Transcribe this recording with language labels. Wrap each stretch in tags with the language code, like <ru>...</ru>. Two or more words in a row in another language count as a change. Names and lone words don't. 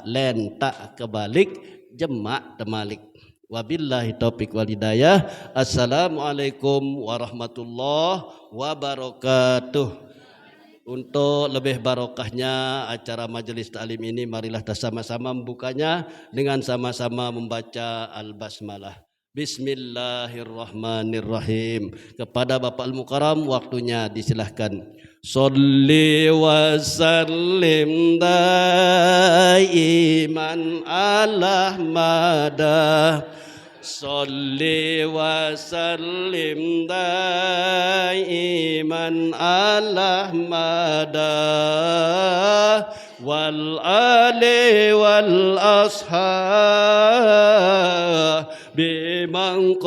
<ar>Len tak kebalik jemak temalik. وبالله التوفيق والهداية. السلام عليكم ورحمة الله وبركاته.</ar> <id>Untuk lebih barokahnya acara majelis taklim ini, marilah kita sama-sama membukanya dengan sama-sama membaca Al-Basmalah. Bismillahirrahmanirrahim. Kepada Bapak Al-Mukarram waktunya disilahkan.</id> <ar>صل وسلم دائما على مدى. صل وسلم دائما على مدى والآل والأصحاب بمن</ar>